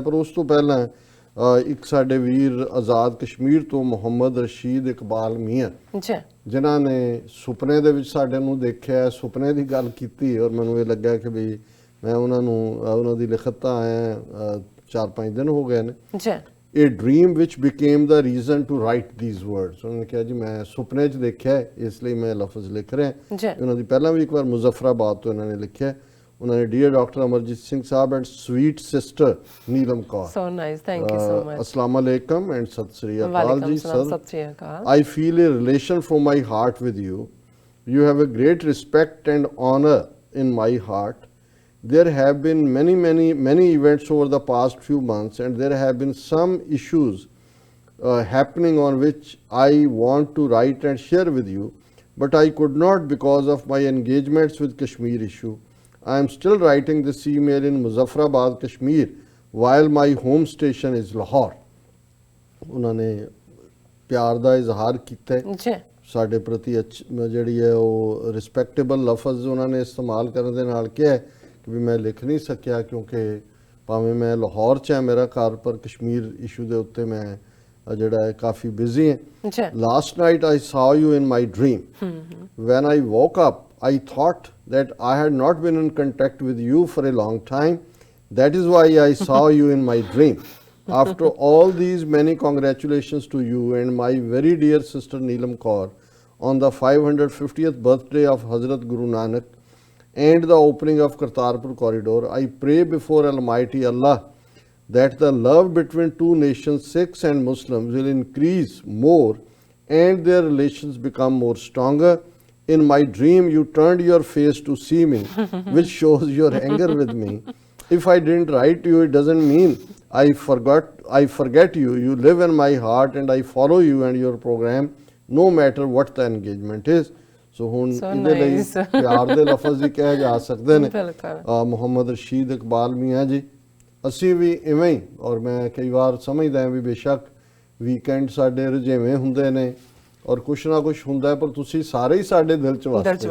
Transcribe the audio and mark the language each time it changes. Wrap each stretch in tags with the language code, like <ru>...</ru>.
<pa>ਪਰ ਉਸ ਤੋਂ ਪਹਿਲਾਂ ਇੱਕ ਸਾਡੇ ਵੀਰ ਆਜ਼ਾਦ ਕਸ਼ਮੀਰ ਤੋਂ ਮੁਹੰਮਦ ਰਸ਼ੀਦ ਇਕਬਾਲ ਮੀਆਂ, ਜਿਨ੍ਹਾਂ ਨੇ ਸੁਪਨੇ ਦੇ ਵਿੱਚ ਸਾਡੇ ਨੂੰ ਦੇਖਿਆ, ਸੁਪਨੇ ਦੀ ਗੱਲ ਕੀਤੀ, ਔਰ ਮੈਨੂੰ ਇਹ ਲੱਗਾ ਕਿ ਵੀ ਮੈਂ ਉਹਨਾਂ ਦੀ ਲਿਖਤ ਤਾਂ ਆਇਆ 4-5 ਦਿਨ ਹੋ ਗਏ ਨੇ।</pa> <en>A dream which became the reason to write these words।</en> <pa>ਉਹਨਾਂ ਨੇ ਕਿਹਾ ਜੀ ਮੈਂ ਸੁਪਨੇ 'ਚ ਦੇਖਿਆ ਇਸ ਲਈ ਮੈਂ ਲਫ਼ਜ਼ ਲਿਖ ਰਿਹਾ। ਉਹਨਾਂ ਦੀ ਪਹਿਲਾਂ ਵੀ ਇੱਕ ਵਾਰ ਮੁਜ਼ੱਫਰਾਬਾਦ ਤੋਂ ਇਹਨਾਂ ਨੇ ਲਿਖਿਆ। ਉਹਨਾਂ ਨੇ</pa> <en>Dear doctor Amarjit Singh Sahib and sweet sister Neelam Kaur. So nice, thank you so much।</en> <pa>अस्सलाम वालेकुम एंड सत श्री अकाल जी sir.</pa> <en>I feel a relation from my heart with you. You have a great respect and honor in my heart. There have been many events over the past few months, and there have been some issues happening on which I want to write and share with you, but I could not because of my engagements with Kashmir issue. I am still writing this email in Muzaffarabad, Kashmir, while my home station is Lahore.</en> <pa>ਉਹਨਾਂ ਨੇ ਪਿਆਰ ਦਾ ਇਜ਼ਹਾਰ ਕੀਤਾ ਸਾਡੇ ਪ੍ਰਤੀ। ਜਿਹੜੀ ਹੈ ਉਹ ਰਿਸਪੈਕਟੇਬਲ ਲਫ਼ਜ਼ ਉਹਨਾਂ ਨੇ ਇਸਤੇਮਾਲ ਕਰਨ ਦੇ ਨਾਲ ਕਿਹਾ ਕਿ ਵੀ ਮੈਂ ਲਿਖ ਨਹੀਂ ਸਕਿਆ ਕਿਉਂਕਿ ਭਾਵੇਂ ਮੈਂ ਲਾਹੌਰ 'ਚ ਹੈ ਮੇਰਾ ਘਰ, ਪਰ ਕਸ਼ਮੀਰ ਇਸ਼ੂ ਦੇ ਉੱਤੇ ਮੈਂ ਜਿਹੜਾ ਹੈ ਕਾਫੀ ਬਿਜ਼ੀ ਹੈ।</pa> <en>Last night I saw you in my dream. When I woke up, I thought that I had not been in contact with you for a long time. That is why I saw you in my dream. After all these, many congratulations to you and my very dear sister Neelam Kaur on the 550th birthday of Hazrat Guru Nanak and the opening of Kartarpur corridor. I pray before Almighty Allah that the love between two nations, Sikhs and Muslims, will increase more and their relations become more stronger. In my dream, you turned your face to see me, which shows your anger with me. if I didn't write you, it doesn't mean I forget you. You live in my heart and I follow you and your program no matter what the engagement is.</en> <pa>ਸੋ ਹੁਣ ਇਹਦੇ ਲਈ ਪਿਆਰ ਦੇ ਲਫ਼ਜ਼ ਹੀ ਕਹੇ ਜਾ ਸਕਦੇ ਨੇ। ਮੁਹੰਮਦ ਰਸ਼ੀਦ ਇਕਬਾਲ ਮੀਆਂ ਜੀ, ਅਸੀਂ ਵੀ ਇਵੇਂ ਹੀ, ਔਰ ਮੈਂ ਕਈ ਵਾਰ ਸਮਝਦਾ ਵੀ ਬੇਸ਼ੱਕ ਵੀਕਐਂਡ ਸਾਡੇ ਰੁਝੇਵੇਂ ਹੁੰਦੇ ਨੇ ਔਰ ਕੁਛ ਨਾ ਕੁਛ ਹੁੰਦਾ, ਪਰ ਤੁਸੀਂ ਸਾਰੇ ਹੀ ਸਾਡੇ ਦਿਲ 'ਚ ਵਸਦੇ।</pa>